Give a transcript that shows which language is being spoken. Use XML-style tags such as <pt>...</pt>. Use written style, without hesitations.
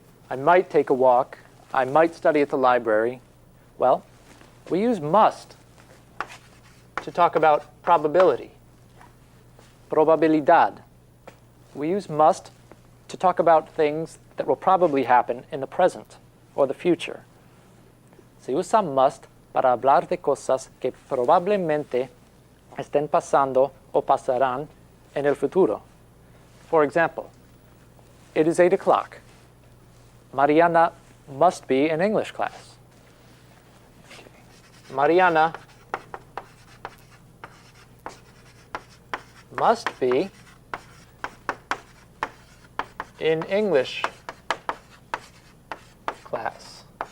<en>I might take a walk. I might study at the library. Well, we use must to talk about probability. Probabilidad. We use must to talk about things that will probably happen in the present or the future.</en> <es>Se usa must para hablar de cosas que probablemente estén pasando o pasarán en el futuro.</es> <en>For example, it is 8 o'clock. Mariana must be in English class. Okay. Mariana must be in English class.</en>